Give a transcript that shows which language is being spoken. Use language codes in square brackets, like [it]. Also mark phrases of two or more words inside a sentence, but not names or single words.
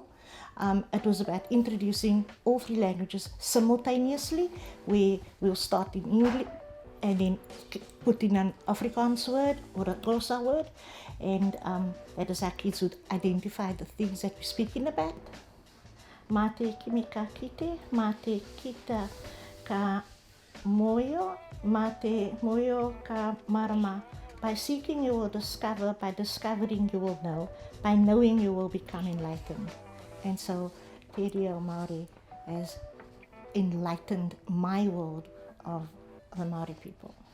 [en] It was about introducing all 3 languages simultaneously, where we'll start in English and then put in an Afrikaans word or a Xhosa word, and that is our kids would identify the things that we're speaking about. [mi] Mā te kimi ka kite, mā te kita ka moyo, mā te moyo ka marama. [en] By seeking you will discover, by discovering you will know, by knowing you will become enlightened. And so Te Reo Māori has enlightened my world of the Māori people.